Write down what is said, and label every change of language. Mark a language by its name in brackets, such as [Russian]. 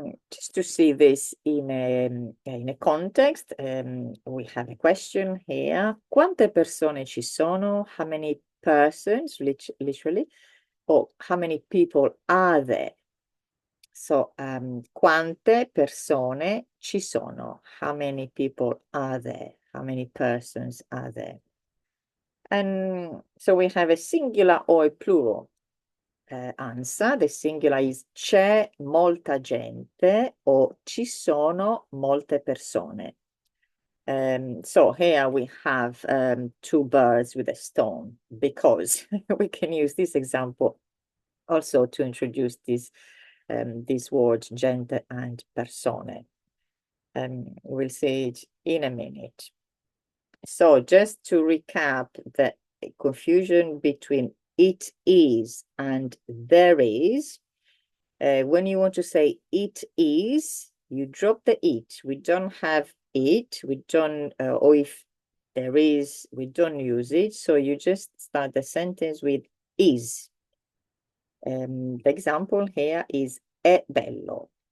[English] Just to see this in a context, we have a question here. [Italian] Quante persone ci sono? [English] How many persons, literally, or how many people are there? So, [Italian] quante persone ci sono? [English] How many people are there? How many persons are there? And so we have a singular or a plural answer. The singular is [Italian] c'è molta gente [English] or [Italian] ci sono molte persone. [English] So here we have two birds with a stone, because we can use this example also to introduce these words gente and persone. We'll see it in a minute. So just to recap the confusion between it is and there is, when you want to say it is, you drop the it. We don't have it, we don't, or if there is, we don't use it. So you just start the sentence with is. The example here is [Italian] è bello.